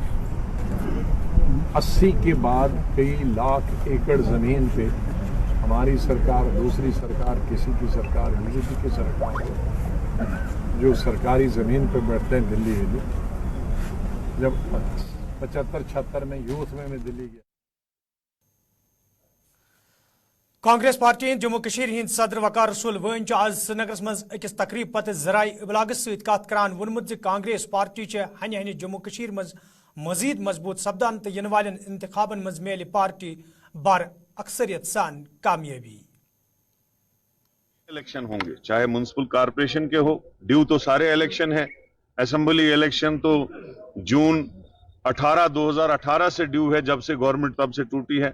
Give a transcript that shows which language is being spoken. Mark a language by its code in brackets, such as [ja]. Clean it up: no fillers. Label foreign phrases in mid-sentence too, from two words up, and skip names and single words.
[hi] 80 के बाद कई लाख एकड़ ज़मीन पे हमारी सरकार, दूसरी सरकार, किसी की सरकार, बीजेपी की सरकार, जो सरकारी ज़मीन पे बैठते हैं दिल्ली में, जब 75-76 में यूथ में मैं दिल्ली गया। [ks] कांग्रेस पार्टी जम्मू कश्मीर हिंद सदर वकार रसूल वन आज श्रीनगर मज अकिस तकरीब पत जराए इबलागस सत कत करान वोनमुत जे कांग्रेस पार्टी हन हन जम्मू कश्मीर मज मजीद मजबूत सपदान तो इन वाले इंतखाबन मज मेल पार्टी बार अक्सरियत सान कामयाबी। [hi] इलेक्शन होंगे, चाहे म्युनिसिपल कॉर्पोरेशन के हो, ड्यू तो सारे इलेक्शन है। असेंबली इलेक्शन तो जून 2018 से ड्यू है, जब से गवर्नमेंट तब से टूटी है।